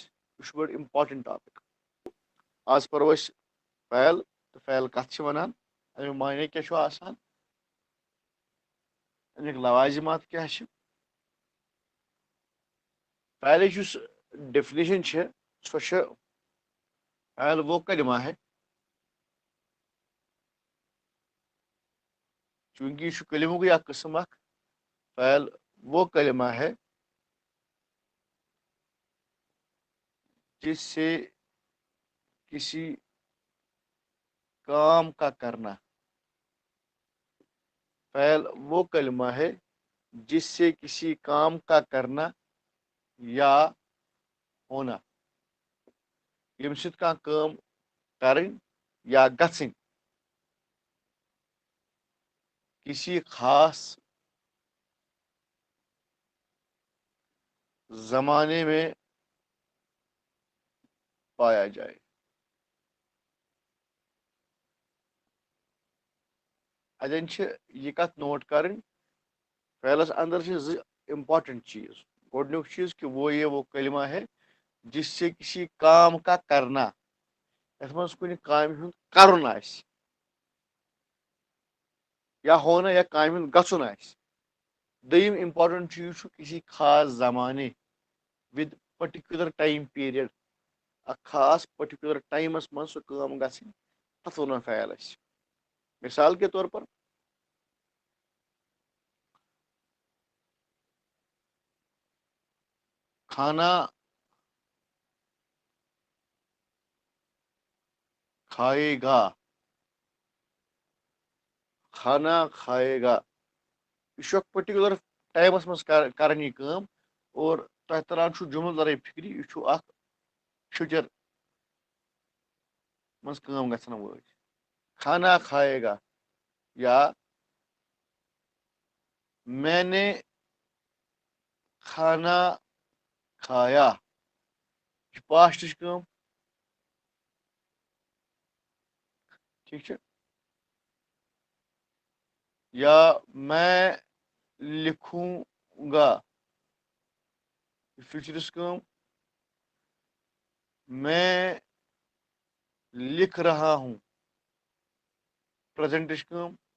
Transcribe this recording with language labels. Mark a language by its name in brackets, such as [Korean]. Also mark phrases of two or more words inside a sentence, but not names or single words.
[Kashmiri] یہِ چھُ بٔڑ [English] important topic. [Kashmiri] آز پرو أسۍ فعل تہٕ فعل کتھ چھِ ونان، امیُک معنی کیٛاہ چھُ آسان، امیُک لوازمات کیٛاہ چھِ. فعلٕچ یُس ڈیفنیشن چھِ سۄ چھِ [Urdu] فعل وہ کلمہ ہے [Kashmiri] چونکہ یہ کلمُکے اکھ قسم اکھ. [Urdu] فعل وہ کلمہ ہے جس سے کسی کام کا کرنا. فعل وہ کلمہ ہے جس سے کسی کام کا کرنا یا ہونا، [Kashmiri] ییٚمہِ سۭتۍ کانٛہہ کٲم کرٕنۍ یا گژھٕنۍ [Urdu] کسی خاص زمانے میں پایا جائے. [Kashmiri] اتٮ۪ن چھِ یہِ کتھ نوٹ کرٕنۍ، فعلس اندر چھِ زٕ امپارٹنٹ چیٖز. گۄڈنیُک چیٖز کہ [Urdu] وہ کلمہ ہے جس سے کسی کام کا کرنا، [Kashmiri] یتھ منٛز کُنہِ کامہِ ہُنٛد کرُن آسہِ یا ہونا یا کامہِ ہُنٛد گژھُن آسہِ. دوٚیِم امپارٹنٹ چیٖز چھُ [Urdu] کسی خاص زمانے [Kashmiri] وِد [English] particular time period, [Kashmiri] اکھ خاص پٔرٹِکیوٗلر ٹایمس منٛز سُہ کٲم گژھٕنۍ، تتھ ونان فعل أسۍ. [Urdu] مثال کے طور پر کھانا کھائے گا، کھانا کھائے گا. [Kashmiri] یہ چھُ اکھ [English] particular times [Kashmiri] منٛز کران یہِ کٲم. اور تۄہہِ تران چھُ جملہٕ درٕے فکرِ، یہِ چھُ اکھ فیوٗچر منٛز کٲم گژھن وٲج. [Urdu] کھانا کھائے گا یا میں نے کھانا کھایا، [Kashmiri] یہِ چھِ پاسٹٕچ کٲم. ٹھیک چھُ. [Urdu] یا میں لکھوں گا، [Kashmiri] یہ فیوچرس کٲم. [Urdu] میں لکھ رہا ہوں، [Kashmiri] پریزنٹٕچ کٲم.